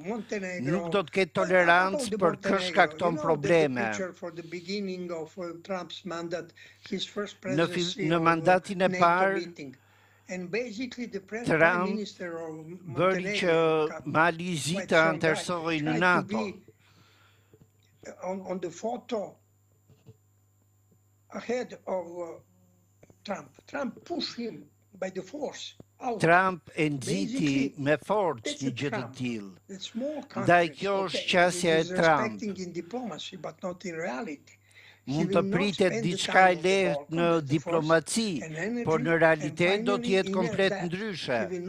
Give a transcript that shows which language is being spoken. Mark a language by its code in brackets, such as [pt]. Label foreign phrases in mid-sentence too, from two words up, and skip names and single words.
[sq] Nuk do të ketë tolerancë për kë shkakton probleme. Në mandatin e parë, Trump bëri që Mali i Zi të anëtarësohej në NATO. [en] On the photo ahead of Trump pushed him by the force. [sq] Trump e nxiti me forcë një gjë të tillë. Ndaj kjo është qasja e Trump. Mund të pritet diçka e lehtë në diplomaci, por në realitet do të jetë komplet ndryshe.